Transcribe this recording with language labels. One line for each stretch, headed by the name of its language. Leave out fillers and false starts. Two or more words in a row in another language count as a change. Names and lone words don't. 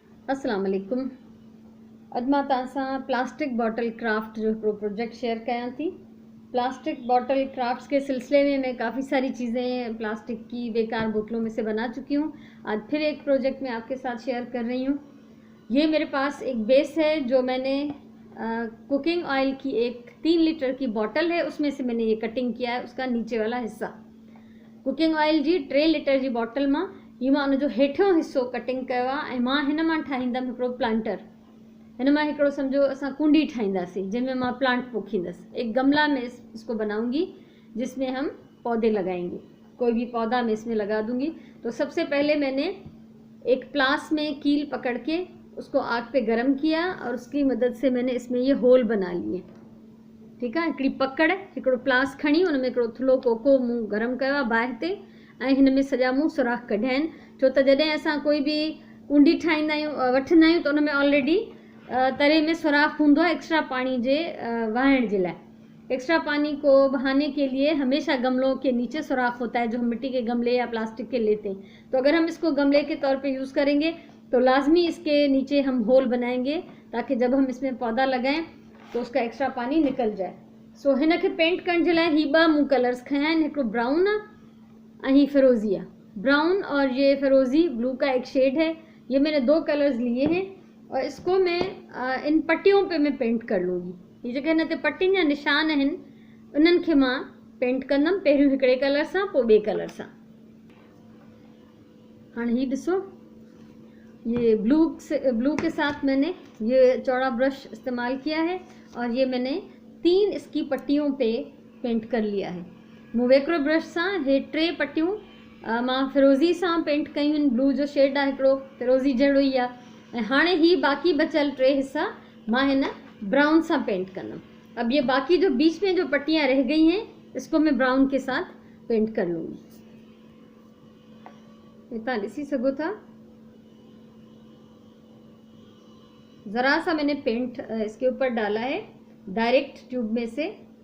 Arabic: السلام عليكم.
Sindhi: अॼु मां तव्हां सां
English: plastic bottle craft
Sindhi: जो हिकिड़ो प्रोजेक्ट शेयर कयां थी।
English: plastic bottle crafts
Hindi: के सिलसिले में मैं काफ़ी सारी चीज़ें प्लास्टिक की बेकार बोतलों में से बना चुकी हूँ। आज फिर एक प्रोजेक्ट मैं आपके साथ शेयर कर रही हूँ। ये मेरे पास एक बेस है जो मैंने
English: cooking oil
Hindi: की एक 3 लीटर की बॉटल है, उसमें से मैंने ये कटिंग किया है। उसका नीचे वाला हिस्सा
English: cooking oil
Sindhi: जी 3 लीटर जी बॉटल मां ये मां उनजो हेठियों हिस्सो कटिंग कयो आहे ऐं मां हिन मां ठाहींदमि हिकिड़ो प्लांटर। हिन मां हिकिड़ो सम्झो असां कुंडी ठाहींदासीं जंहिंमें मां प्लांट पोखींदसि।
Hindi: एक गमला में इसको बनाऊंगी जिसमें हम पौधे लगाएंगे। कोई भी पौधा मैं इसमें लगा दूंगी। तो सबसे पहले मैंने एक प्लास में कील पकड़ के उसको आग पे गर्म किया और उसकी मदद से मैंने इसमें ये होल बना लिए। ठीक है,
Sindhi: हिकिड़ी पकड़ हिकिड़ो प्लास खणी उन में हिकिड़ो थुल्हो कोको मुंहुं गरम कयो आहे ॿाहिरि ते ऐं हिन में सॼा मुंहुं सुराख कढिया आहिनि। छो त जॾहिं असां कोई बि कुंडी ठाहींदा आहियूं वठंदा आहियूं त उन में ऑलरेडी तरे में सुराख हूंदो आहे एक्स्ट्रा पानी जे वहाइण जे लाइ।
Hindi: एक्स्ट्रा पानी को बहाने के लिए हमेशा गमलों के नीचे सुराख होता है जो हम मिट्टी के गमले या प्लास्टिक के लेते हैं। तो अगर हम इसको गमले के तौर पे यूज़ करेंगे तो लाजमी इसके नीचे हम होल बनाएंगे ताकि जब हम इसमें पौधा लगाएं तो उसका एक्स्ट्रा पानी निकल जाए।
Sindhi: सो हिन खे पेंट करण जे लाइ ही ॿ मूं कलर्स खया आहिनि, हिकिड़ो ब्राउन आहे ऐं ही फिरोज़ी आहे।
Hindi: ब्राउन और ये फिरोज़ी ब्लू का एक शेड है। ये मैंने 2 कलर्स लिए हैं और इसको मैं इन पट्टियों पे मैं पेंट कर लूँगी।
Sindhi: ये जेके हिन ते पट्टियुनि जा निशान आहिनि उन्हनि खे मां पेंट कंदमि, पहिरियों हिकिड़े कलर सां पोइ ॿिए कलर सां। हाणे ही ॾिसो,
Hindi: ये ब्लू के साथ मैंने ये चौड़ा ब्रश इस्तेमाल किया है और ये मैंने 3 इसकी पट्टियों पे पेंट कर लिया है।
Sindhi: मूं वेक्रो ब्रश सां हे 3 पट्टियूं मां फिरोज़ी सां पेंट कयूं आहिनि। ब्लू जो शेड आहे हिकिड़ो फिरोज़ी जहिड़ो ई आहे ऐं हाणे ही बाक़ी बचियल 3 हिस्सा मां हिन ब्राउन सां पेंट कंदमि।
Hindi: अब ये बाकी जो बीच में जो पट्टियाँ रह गई हैं इसको मैं ब्राउन के साथ पेंट कर लूँगी। ये
Sindhi: तव्हां ॾिसी सघो था,
Hindi: ज़रा सा मैंने पेंट इसके ऊपर डाला है डायरेक्ट ट्यूब में से।